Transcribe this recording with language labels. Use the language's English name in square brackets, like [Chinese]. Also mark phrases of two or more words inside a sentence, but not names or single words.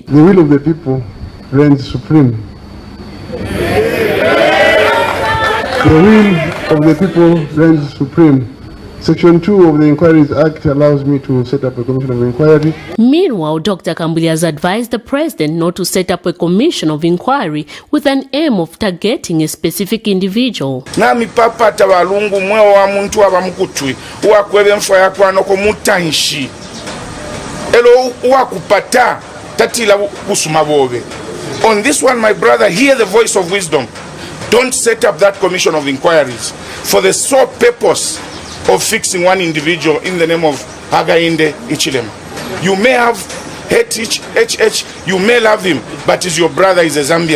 [English] The will of the people reigns supreme. The will of the people reigns supreme. Section 2 of the Inquiries Act allows me to set up a commission of inquiry. Meanwhile, Dr. Kambwili has advised the president not to set up a commission of inquiry with an aim of targeting a specific individual. [Bemba] Nami papa tabalungu mwe wa muntu abamukutwi uwakwebe mfwa yakwano ko mutanshi elo uwakupata tatila kusuma bobe. [English] On this one, my brother, hear the voice of wisdom. Don't set up that commission of inquiries for the sole purpose of fixing one individual in the name of Hagainde Ichilema. You may have hate HH, you may love him, but is your brother, is a Zambian.